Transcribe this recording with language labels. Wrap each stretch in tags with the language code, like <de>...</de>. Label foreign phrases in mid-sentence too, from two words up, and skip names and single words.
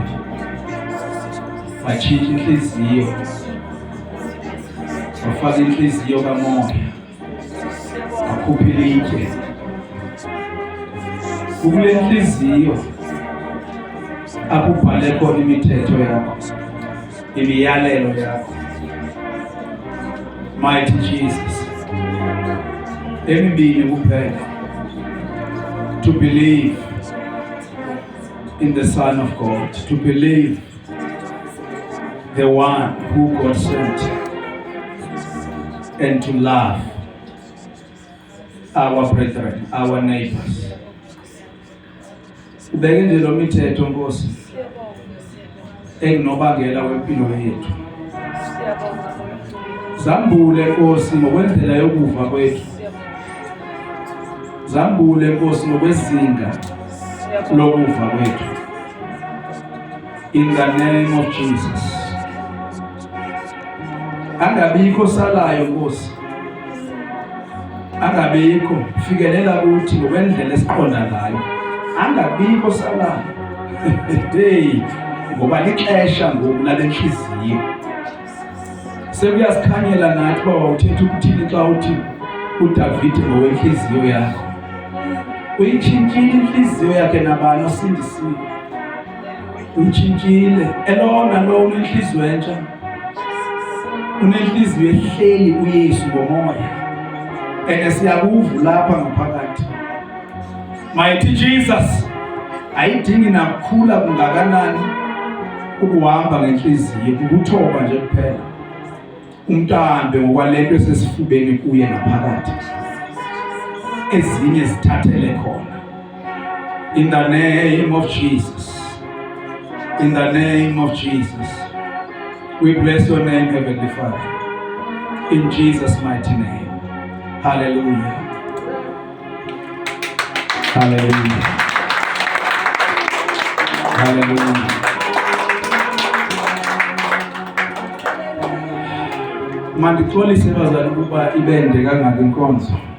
<xh>Watshintsha inhliziyo, wafaka inhliziyo kamoya, wakhupha ilitye. Kule nhliziyo apho ubhale khona imithetho yakho, imiyalelo yakho. Mighty Jesus, emibini kuphela,</xh> <en>to believe in the Son of God, to believe the one who God sent, and to love our brethren, our neighbors.</en> <xh>Ubeke nje lo mithetho Nkosi enginobangela wempilo yethu. Zambule Nkosi ngokwendlela yokuva kwethu. Zambule Nkosi ngokwezinga lokuva kwethu.</xh> <en>In the name of Jesus.</en> <xh>Angabikho salayo Nkosi. Angabikho fikelela kuthi ngokwendlela esiqonda ngayo. Angabikho salayo. Hey, ngoba lixesha ngoku lale nhliziyo. Sekuyasikhanyela nathi baba uthetha ukuthini xa uthi uDavid ngokwenhliziyo yakho. Uyitshintshile inhliziyo yakhe nabani osindisiwe. Uyitshintshile elona lo unenhliziyo entsha. Unenhliziyo ehleli uYesu ngomoya. Siyakuva lapha ngaphakathi.</xh> <en>Mighty Jesus,</en> <xh>ayidingi nakukhula kungakanani ukuhamba ngenhliziyo, ukuthoba nje kuphela. Umntambe ngokwalento esesifubeni kuye ngaphakathi. Ezinye zithathele khona.</xh> <en>In the name of Jesus. In the name of Jesus. We bless your name, Heavenly Father. In Jesus' mighty name. Hallelujah. Hallelujah. Hallelujah.</en> <xh>Mandixolise bazali ukuba ibende kangaka inkonzo.</xh>